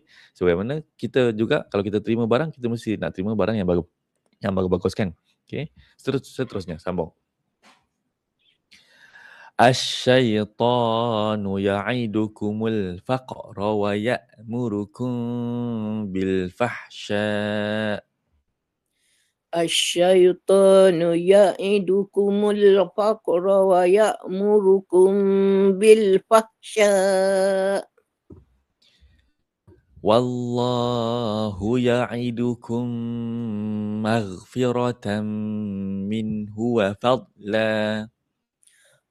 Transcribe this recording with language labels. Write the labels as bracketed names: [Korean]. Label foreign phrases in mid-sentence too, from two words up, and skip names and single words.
[Malay] Sebagaimana kita juga kalau kita terima barang, kita mesti nak terima barang yang bagus kan. Okay. Seterusnya sambung. [Arabic] الشيطان يعدكم الفقر ويأمركم بالفحشاء. الشيطان يعدكم الفقر ويأمركم بالفحشاء. والله يعدكم مغفرة منه وفضلا.